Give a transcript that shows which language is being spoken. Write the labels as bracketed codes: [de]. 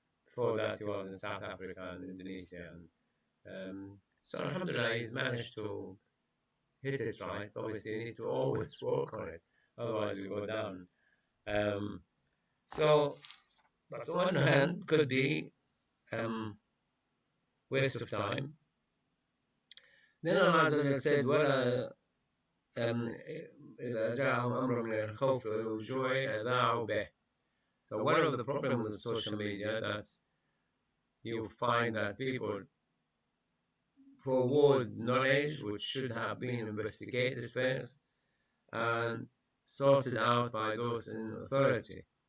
[en] Before that, he was in South Africa and Indonesia. So Alhamdulillah, he's managed to hit it right. Obviously, you need to always work on it, otherwise you go down. Um, so, but on one hand, could be waste of time. Then Allah Azza wa Jalla said, [ar] "ولا إذا جاءهم أمر من الخوف والجوع أذاعوا به." [en] So one of the problems with social media that you find that people forward knowledge which should have been investigated first and sorted out by those in authority.